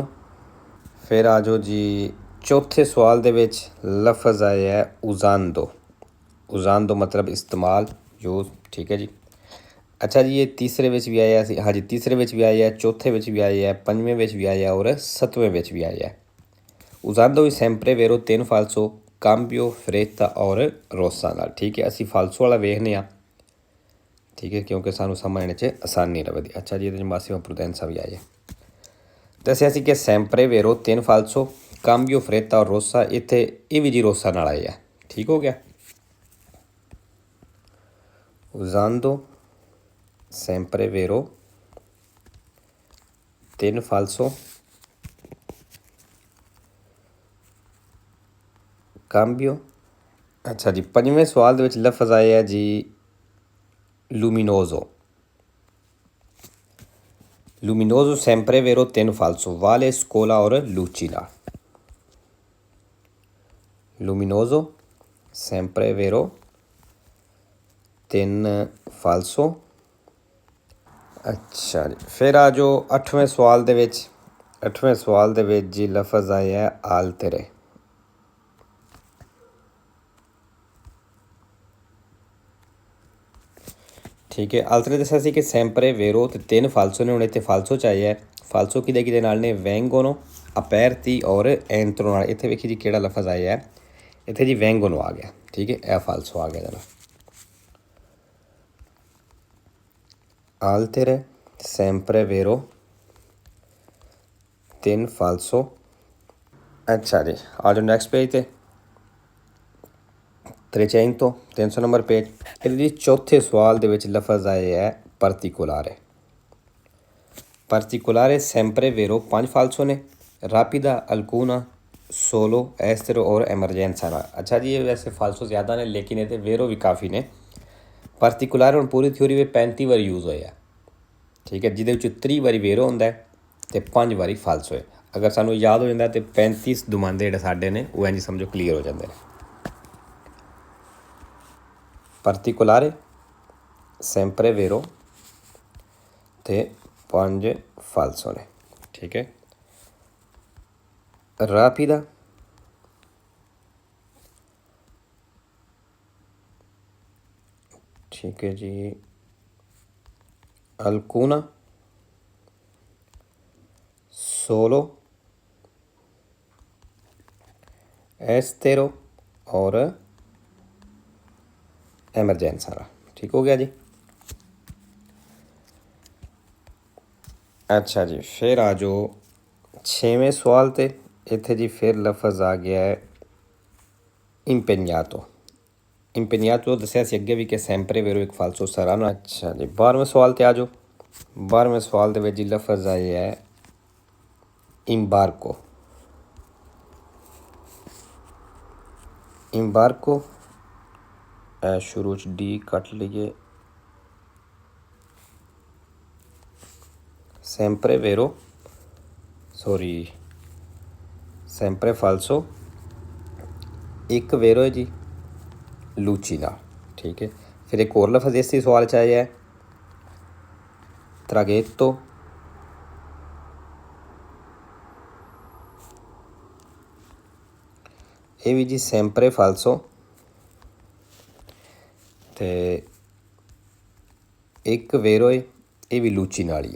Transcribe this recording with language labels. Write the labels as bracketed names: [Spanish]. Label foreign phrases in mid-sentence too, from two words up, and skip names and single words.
[Punjabi] ਫਿਰ ਆ ਜਾਓ ਜੀ ਚੌਥੇ ਸਵਾਲ ਕੇ ਲਫ਼ਜ਼ ਆਇਆ ਹੈ ਉਜਾਂਦੋ। ਉਜਾਂਦੋ ਮਤਲਬ ਇਸਤੇਮਾਲ, ਯੂਜ਼। ਠੀਕ ਹੈ ਜੀ। ਅੱਛਾ ਜੀ, ਯੇ ਤੀਸਰੇ ਭੀ ਆਇਆ ਹੈ। ਹਾਂ ਜੀ, ਤੀਸਰੇ ਭੀ ਆਇਆ ਹੈ, ਚੌਥੇ ਭੀ ਆਇਆ ਹੈ, ਪੰਜਵੇਂ ਭੀ ਆਇਆ ਹੈ ਔਰ 7ਵੇਂ ਭੀ ਆਇਆ ਹੈ। [Italian] usando i sempre vero 3 falso cambio fretta और rossa ਨਾਲ। [Punjabi] ਠੀਕ ਹੈ, ਅਸੀਂ ਫਾਲਸੋ ਵਾਲਾ ਵੇਖਦੇ ਹਾਂ। ਠੀਕ ਹੈ, ਕਿਉਂਕਿ ਸਾਨੂੰ ਸਮਝਣ 'ਚ ਆਸਾਨੀ ਰਵੇ। ਅੱਛਾ ਜੀ, ਇਹਦੇ 'ਚ [Italian] massima prudenza [Punjabi] ਵੀ ਆਈ ਹੈ। ਦੱਸਿਆ ਸੀ ਕਿ [Italian] sempre vero 3 falso cambio fretta [Punjabi] ਔਰ ਰੋਸਾ, ਇੱਥੇ ਇਹ ਵੀ ਜੀ ਰੋਸਾ ਨਾਲ ਆਏ ਆ। ਠੀਕ ਹੋ ਗਿਆ। [Italian] usando sempre vero 3 falso cambio। [Punjabi] ਅੱਛਾ ਜੀ, ਪੰਜਵੇਂ ਸਵਾਲ ਦੇ ਵਿੱਚ ਲਫ਼ਜ਼ ਆਏ ਆ ਜੀ luminoso। [Italian] luminoso sempre vero 3 falso vale scola और lucida। luminoso sempre vero 3 falso। [Punjabi] ਅੱਛਾ ਜੀ, ਫਿਰ ਆ ਜੋ 8ਵੇਂ ਸਵਾਲ ਦੇ ਵਿੱਚ। 8ਵੇਂ ਸਵਾਲ ਦੇ ਵਿੱਚ ਜੀ ਲਫ਼ਜ਼ ਆਏ ਹੈ ਆਲਤਰੇ। ਠੀਕ ਹੈ, ਆਲਤਰੇ ਦੱਸਿਆ ਸੀ ਕਿ [Italian] sempre vero [Punjabi] ਅਤੇ 3 ਫਾਲਸੋ ਨੇ। ਹੁਣ ਇੱਥੇ ਫਾਲਸੋ 'ਚ ਆਏ ਹੈ। ਫਾਲਸੋ ਕਿਹਦੇ ਨਾਲ ਨੇ? ਵੈਂਗੋਨੋ, ਅਪੈਰਤੀ ਔਰ ਐਂਤਰੋ ਨਾਲ। ਇੱਥੇ ਵੇਖੀ ਜੀ ਕਿਹੜਾ ਲਫ਼ਜ਼ ਆਇਆ ਹੈ। ਇੱਥੇ ਜੀ ਵੈਂਗੋਨੋ ਆ ਗਿਆ। ਠੀਕ ਹੈ, ਇਹ ਫਾਲਸੋ ਆ ਗਿਆ ਜਰਾ। [Italian] altere sempre vero 3 falso। [Punjabi] ਅੱਛਾ ਜੀ, ਆ ਜਾਓ [English] next page [Punjabi] 'ਤੇ। 300 ਨੰਬਰ ਪੇਜ। ਇਹਦੇ ਜੀ ਚੌਥੇ ਸਵਾਲ ਦੇ ਵਿੱਚ ਲਫ਼ਜ਼ ਆਏ ਹੈ particolare। [Italian] particolare sempre vero 5 falso ਨੇ। rapida alcuna solo estero और emergenza ਨਾਲ। [Punjabi] ਅੱਛਾ ਜੀ, ਇਹ ਵੈਸੇ ਫਾਲਸੋ ਜ਼ਿਆਦਾ ਨੇ ਲੇਕਿਨ ਇਹਦੇ ਵੇਰੋ ਵੀ ਕਾਫੀ ਨੇ। particolare ਹੁਣ ਪੂਰੀ ਥਿਊਰੀ ਵਿੱਚ 35 ਵਾਰੀ ਯੂਜ਼ ਹੋਇਆ। ਠੀਕ ਹੈ, ਜਿਹਦੇ ਵਿੱਚ 30 ਵਾਰੀ ਵੇਰੋ ਹੁੰਦਾ ਅਤੇ 5 ਵਾਰੀ ਫਾਲਸੋ ਹੈ। ਅਗਰ ਸਾਨੂੰ ਯਾਦ ਹੋ ਜਾਂਦਾ ਤਾਂ 35 ਦੁਮਾਂਦੇ ਜਿਹੜੇ ਸਾਡੇ ਨੇ ਉਹ ਇੰਝ ਸਮਝੋ ਕਲੀਅਰ ਹੋ ਜਾਂਦੇ ਨੇ। [Italian] particolare sempre vero ਅਤੇ 5 ਫਾਲਸੋ ਨੇ। [Punjabi] ਠੀਕ ਹੈ, rapida ਠੀਕ ਹੈ ਜੀ, [Italian] alcuna solo estero और emergenza ਵਾਲਾ। ਠੀਕ ਹੋ ਗਿਆ ਜੀ। [Punjabi] ਅੱਛਾ ਜੀ, ਫਿਰ ਆ ਜਾਓ 6ਵੇਂ ਸਵਾਲ 'ਤੇ। ਇੱਥੇ ਜੀ ਫਿਰ ਲਫ਼ਜ਼ ਆ ਗਿਆ ਹੈ impegnato। impegnato ਦੱਸਿਆ ਸੀ ਅੱਗੇ ਵੀ ਕਿ [Italian] sempre vero [Punjabi] ਇੱਕ ਫਾਲਸੋ ਸਰਾਨਾ। ਅੱਛਾ ਜੀ, 12ਵੇਂ ਸਵਾਲ 'ਤੇ ਆ ਜਾਓ। 12ਵੇਂ ਸਵਾਲ ਦੇ ਵਿੱਚ ਜੀ ਲਫ਼ਜ਼ ਆਏ ਹੈ imbarco। imbarco ਸ਼ੁਰੂ 'ਚ ਡੀ ਕੱਟ ਲਈਏ। [Italian] sempre vero [Punjabi] ਸੋਰੀ [Italian] sempre falso [Punjabi] ਇੱਕ ਵੇਰੋ ਹੈ ਜੀ ਲੂਚੀ ਨਾਲ। ਠੀਕ ਹੈ, ਫਿਰ ਇੱਕ ਹੋਰ ਲਫ਼ਜ਼ ਇਸੇ ਸਵਾਲ 'ਚ ਆਇਆ ਹੈ traghetto। ਇਹ ਵੀ ਜੀ [Italian] sempre falso [Punjabi] ਅਤੇ ਇੱਕ ਵੇਰੋ ਹੈ, ਇਹ ਵੀ ਲੂਚੀ ਨਾਲ ਹੀ ਹੈ।